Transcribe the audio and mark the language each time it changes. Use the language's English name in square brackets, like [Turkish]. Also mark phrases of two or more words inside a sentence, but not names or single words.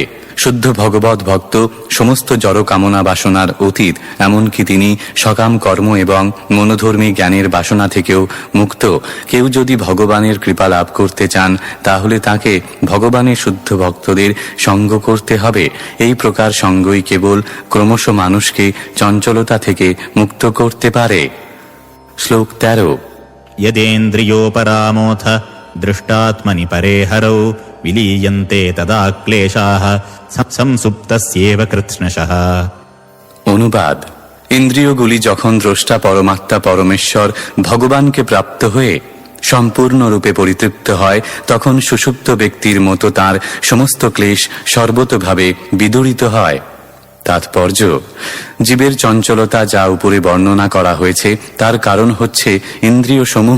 [Bangla] শুদ্ধ ভগবত ভক্ত সমস্ত জড় কামনা বাসনার অতীত, এমনকি তিনি সকাম কর্ম এবং মনোধর্মী জ্ঞানের বাসনা থেকেও মুক্ত। কেউ যদি ভগবানের কৃপা লাভ করতে চান, তাহলে তাকে ভগবানের শুদ্ধ ভক্তদের সঙ্গ করতে হবে। এই প্রকার সঙ্গই কেবল ক্রমশ মানুষকে চঞ্চলতা থেকে মুক্ত করতে পারে। শ্লোক 13। [Sanskrit] यदेन्द्रियोपरामोऽथ दृष्टात्मनि परे हरौ विलीयन्ते तदा क्लेशाः संसुप्तस्येव कृत्स्नशः। [Bangla] অনুবাদ: ইন্দ্রিয়গুলি যখন দ্রষ্টা পরমাত্মা পরমেশ্বর ভগবানকে প্রাপ্ত হয়ে সম্পূর্ণরূপে পরিতৃপ্ত হয়, তখন সুষুপ্ত ব্যক্তির মতো তার সমস্ত ক্লেশ সর্বতোভাবে বিদূরিত হয়। তাৎপর্য: জীবের চঞ্চলতা যা উপরে বর্ণনা করা হয়েছে, তার কারণ হচ্ছে ইন্দ্রিয় সমূহ।